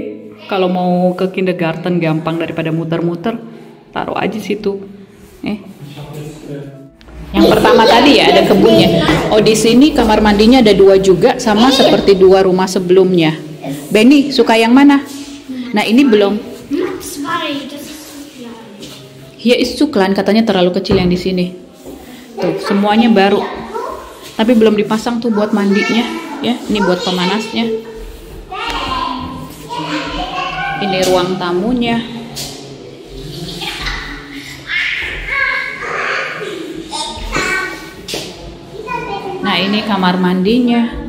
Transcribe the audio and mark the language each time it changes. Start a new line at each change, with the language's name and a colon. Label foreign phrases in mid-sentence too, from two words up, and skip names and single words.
Indonesian: Kalau mau ke kindergarten gampang daripada muter-muter, taruh aja situ. Yang pertama tadi ya ada kebunnya. Oh, di sini kamar mandinya ada 2 juga, sama seperti 2 rumah sebelumnya. Benny suka yang mana? Nah, ini belum.
German: Hier ist zu klein,
Indonesian: katanya terlalu kecil yang di sini. Tuh, semuanya baru. Tapi belum dipasang tuh buat mandinya ya. Ini buat pemanasnya. Ini ruang tamunya. Nah, ini kamar mandinya.